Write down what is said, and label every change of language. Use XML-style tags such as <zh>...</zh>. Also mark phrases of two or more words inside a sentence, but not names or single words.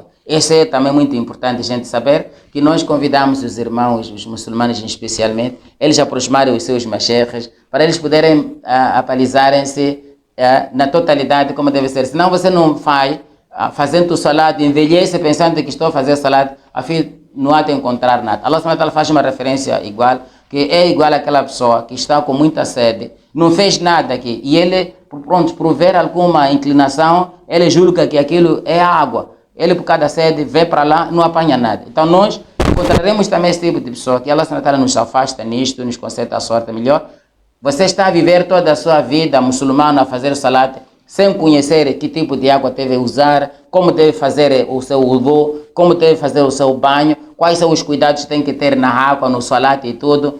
<pt>Isso é também muito importante a gente saber, que nós convidamos os irmãos, os muçulmanos especialmente, eles aproximarem os seus mashaykhs, para eles poderem apalizarem-se na totalidade como deve ser. Senão você não vai fazendo o salat, envelhece pensando que estou a fazer salat, afim não há de encontrar nada.</pt> <ar>Allah subhanahu wa ta'ala</ar> <pt>faz uma referência igual, que é igual àquela pessoa que está com muita sede, não fez nada aqui, e ele, pronto, por ver alguma inclinação, ele julga que aquilo é água. Ele, por causa da sede, vê para lá, não apanha nada. Então nós encontraremos também esse tipo de pessoa, que</pt> <ar>Allah subhanahu wa ta'ala</ar> <pt>nos afasta nisto, nos concede a sorte melhor. Você está a viver toda a sua vida muçulmano a fazer salat, sem conhecer que tipo de água deve usar, como deve fazer o seu wudu, como deve fazer o seu banho, quais são os cuidados que tem que ter na água, no salat e tudo.</pt>